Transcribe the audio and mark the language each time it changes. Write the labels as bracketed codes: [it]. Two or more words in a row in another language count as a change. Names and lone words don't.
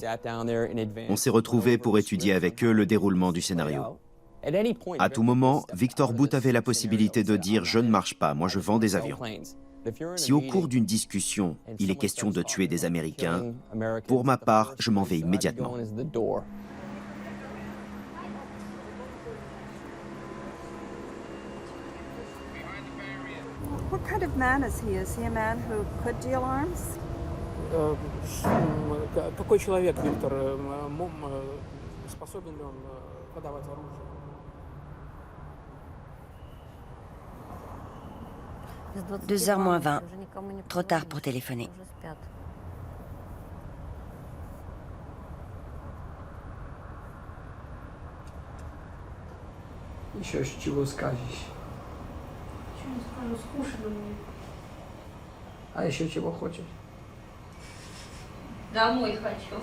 [fr] On s'est retrouvés pour étudier avec eux le déroulement du scénario. À tout moment, Victor Bout avait la possibilité de dire « je ne marche pas, moi je vends des avions ». Si au cours d'une discussion, il est question de tuer des Américains, pour ma part, je m'en vais immédiatement. [en] What kind of man is he? Is he a man who could deal arms? [ru] Какой человек, Виктор? Способен ли он подавать оружие? [fr] 2h moins 20. Trop tard pour téléphoner. [ru] Еще чего скажешь? А еще чего хочешь? Домой хочу.